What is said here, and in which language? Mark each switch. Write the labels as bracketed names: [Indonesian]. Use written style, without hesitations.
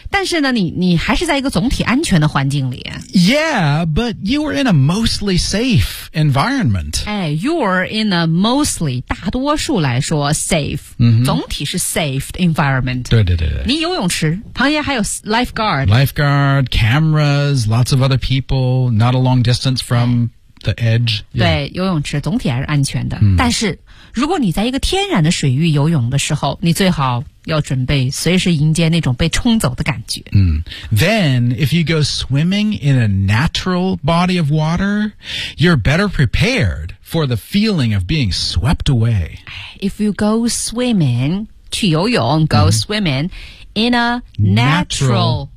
[Chinese] 但是呢你还是在一个总体安全的环境里。 [English] Yeah, but you were in a mostly safe environment. 哎 ,you were in a mostly, [Chinese] 大多数来说 [English] safe,、 [Chinese] 总体是 [English] safe environment. [Chinese] 对对对对。你游泳池旁边还有 lifeguard。 [English] Lifeguard, cameras, lots of other people, not a long distance from... The edge.、Yeah. [Chinese] 对游泳池总体还是安全的、但是如果你在一个天然的水域游泳的时候你最好要准备随时迎接那种被冲走的感觉、 [English] Then if you go swimming in a natural body of water you're better prepared for the feeling of being swept away If you go swimming [Chinese] 去游泳 [English] go、swimming in a natural